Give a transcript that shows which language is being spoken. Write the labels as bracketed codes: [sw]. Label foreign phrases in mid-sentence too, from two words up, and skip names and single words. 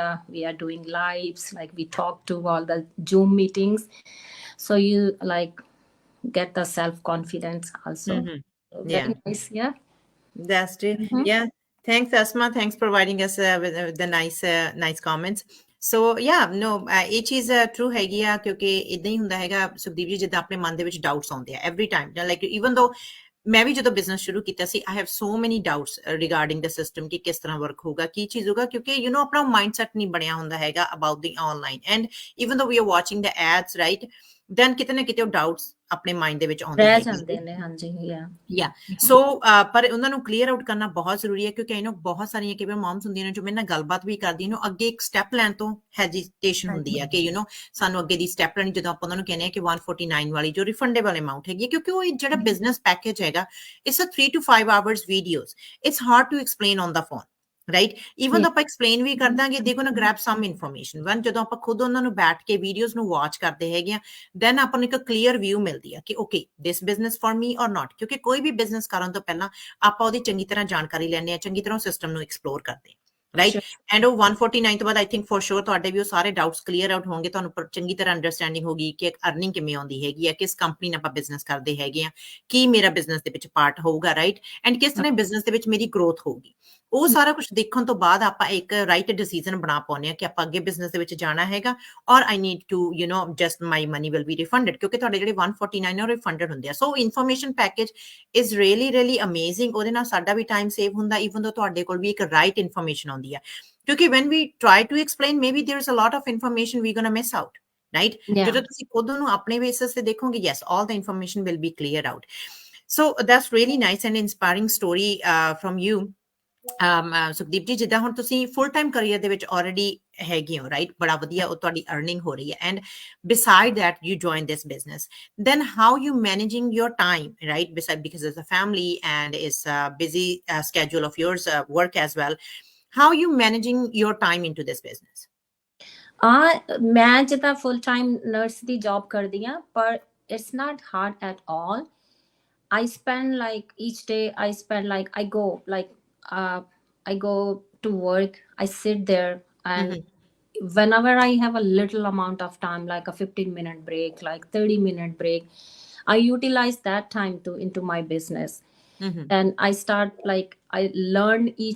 [en] We are doing lives, like we talk to all the Zoom meetings, so you like get the self-confidence also. So very nice. That's true. Thanks Asma, thanks for providing us with the nice comments. [pa] ਸੋ ਇਹ ਚੀਜ਼ ਟਰੂ ਹੈਗੀ ਆ, ਕਿਉਂਕਿ ਇਦਾਂ ਹੀ ਹੁੰਦਾ ਹੈਗਾ ਸੁਖਦੀਪ ਜੀ, ਜਿੱਦਾਂ ਆਪਣੇ ਮਨ ਦੇ ਵਿੱਚ ਡਾਊਟਸ ਆਉਂਦੇ ਆ [en] every time. like even though [pa] ਮੈਂ ਵੀ ਜਦੋਂ ਬਿਜ਼ਨਸ ਸ਼ੁਰੂ ਕੀਤਾ ਸੀ, [en] I have so many doubts regarding the system [pa] ਕਿ ਕਿਸ ਤਰ੍ਹਾਂ ਵਰਕ ਹੋਊਗਾ, ਕੀ ਚੀਜ਼ ਹੋਊਗਾ, ਕਿਉਂਕਿ ਆਪਣਾ [en] mind set [pa] ਨਹੀਂ ਬਣਿਆ ਹੁੰਦਾ ਹੈਗਾ [en] about the online. and even though we are watching the ads, right, then [pa] ਕਿਤੇ ਨਾ ਕਿਤੇ ਉਹ ਡਾਊਟਸ ਆਪਣੇ ਮਾਈਂਡ ਦੇ ਵਿੱਚ ਆਉਂਦੇ ਰਹਿ ਹੈਗੇ ਜਾਂਦੇ ਨੇ ਹਾਂਜੀ ਯਾ ਸੋ ਪਰ ਉਹਨਾਂ ਨੂੰ [en] clear out [pa] ਕਰਨਾ ਬਹੁਤ ਜ਼ਰੂਰੀ ਹੈ ਕਿਉਂਕਿ ਇਹਨੂੰ ਬਹੁਤ ਸਾਰੀਆਂ ਕਈ ਵਾਰ ਮੌਮਸ ਹੁੰਦੀਆਂ ਨੇ ਜੋ ਮੇਰੇ ਨਾਲ ਗੱਲਬਾਤ ਵੀ ਕਰਦੀਆਂ ਨੇ ਅੱਗੇ ਇੱਕ ਸਟੈਪ ਲੈਣ ਤੋਂ ਹੈਜੀਟੇਸ਼ਨ ਹੁੰਦੀ ਹੈ ਕਿ ਸਾਨੂੰ ਅੱਗੇ ਦੀ ਸਟੈਪ ਲੈਣੀ ਜਦੋਂ ਆਪਾਂ ਉਹਨਾਂ ਨੂੰ ਕਹਿੰਦੇ ਆ ਕਿ 149 ਵਾਲੀ ਜੋ [en] refundable amount [pa] ਹੈਗੀ ਕਿਉਂਕਿ ਉਹ ਜਿਹੜਾ [en] business package [pa] ਹੈਗਾ [en] it's a 3 to 5 hours videos it's hard to explain on the phone right even though [pa] ਆਪਾਂ explain ਵੀ ਕਰ ਦਾਂਗੇ [en] they gonna grab some information when [pa] ਜਦੋਂ ਆਪਾਂ ਖੁਦ ਉਹਨਾਂ ਨੂੰ ਬੈਠ ਕੇ ਵੀਡੀਓਜ਼ ਨੂੰ ਵਾਚ ਕਰਦੇ ਹੈਗੇ ਆ then ਆਪਾਂ ਨੂੰ ਇੱਕ [en] clear view [pa] ਮਿਲਦੀ ਆ ਕਿ [en] okay this business for me or not [pa] ਕਿਉਂਕਿ ਕੋਈ ਵੀ ਬਿਜ਼ਨਸ ਕਰਨ ਤੋਂ ਪਹਿਲਾਂ ਆਪਾਂ ਉਹਦੀ ਚੰਗੀ ਤਰ੍ਹਾਂ ਜਾਣਕਾਰੀ ਲੈਣੇ ਆ ਚੰਗੀ ਤਰ੍ਹਾਂ ਸਿਸਟਮ ਨੂੰ ਐਕਸਪਲੋਰ ਕਰਦੇ [en] right and [pa] ਉਹ 149 ਤੋਂ ਬਾਅਦ [en] I think for sure [pa] ਤੁਹਾਡੇ ਵੀ ਉਹ ਸਾਰੇ ਡਾਊਟਸ [en] clear out [pa] ਹੋਣਗੇ ਤੁਹਾਨੂੰ ਚੰਗੀ ਤਰ੍ਹਾਂ ਅੰਡਰਸਟੈਂਡਿੰਗ ਹੋਗੀ ਕਿ ਅਰਨਿੰਗ ਕਿਵੇਂ ਆਉਂਦੀ ਹੈਗੀ ਆ ਕਿਸ ਕੰਪਨੀ ਨਾਲ ਆਪਾਂ ਬਿਜ਼ਨਸ ਕਰਦੇ ਹੈਗੇ ਆ ਕੀ ਮੇਰਾ ਬਿਜ਼ਨਸ ਦੇ ਵਿੱਚ ਪਾਰਟ ਹੋਊਗਾ [en] right and [pa] ਕਿਸ ਤਰ੍ਹਾਂ ਬਿਜ਼ਨਸ ਦੇ ਵਿੱਚ ਮੇਰੀ ਗਰੋਥ ਹੋਊਗੀ ਉਹ ਸਾਰਾ ਕੁਝ ਦੇਖਣ ਤੋਂ ਬਾਅਦ ਆਪਾਂ ਇੱਕ [en] right decision [pa] ਬਣਾ ਪਾਉਂਦੇ ਆ ਕਿ ਆਪਾਂ ਅੱਗੇ ਬਿਜ਼ਨਸ ਦੇ ਵਿੱਚ ਜਾਣਾ ਹੈਗਾ ਔਰ [en] I need to just my money will be refunded [pa] ਕਿਉਂਕਿ ਤੁਹਾਡੇ ਜਿਹੜੇ 149 ਉਹ ਰਿਫੰਡਡ ਹੁੰਦੇ ਆ [en] so information package is really amazing [pa] ਉਹਦੇ ਨਾਲ ਸਾਡਾ ਵੀ [en] time save [pa] ਹੁੰਦਾ [en] even though [pa] ਤੁਹਾਡੇ ਕੋਲ ਵੀ ਇੱਕ [en] right information [pa] ਆਉਂਦੀ ਹੈ ਕਿਉਂਕਿ [en] when we try to explain maybe there is a lot of information we're going to miss out right [pa] ਜਦੋਂ ਤੁਸੀਂ ਖੁਦ ਨੂੰ ਆਪਣੇ ਬੇਸਿਸ ਤੇ ਦੇਖੋਗੇ [en] yes all the information will be cleared out so that's really nice and inspiring story from you [pa] ਸੁਖਦੀਪ ਜੀ ਜਿੱਦਾਂ ਹੁਣ ਤੁਸੀਂ ਫੁੱਲ ਟਾਈਮ ਕਰੀਅਰ ਦੇ ਵਿੱਚ ਆਲਰੇਡੀ ਹੈਗੇ ਹੋ ਰਾਈਟ ਬੜਾ ਵਧੀਆ ਉਹ ਤੁਹਾਡੀ ਅਰਨਿੰਗ ਹੋ ਰਹੀ ਹੈ [en] ਐਂਡ beside that you join this business then how you managing your time right beside because it's a family and it's a busy schedule of yours work as well how you managing your time into this business [pa] ਮੈਂ ਜਿੱਦਾਂ ਫੁੱਲ ਟਾਈਮ ਨਰਸ ਦੀ ਜੌਬ ਕਰਦੀ ਹਾਂ ਪਰ [en] it's not hard at all I spend like each day I spend like I go to work I sit there and whenever I have a little amount of time like a 15-minute break like 30-minute break I utilize that time into my business and I start like I learn each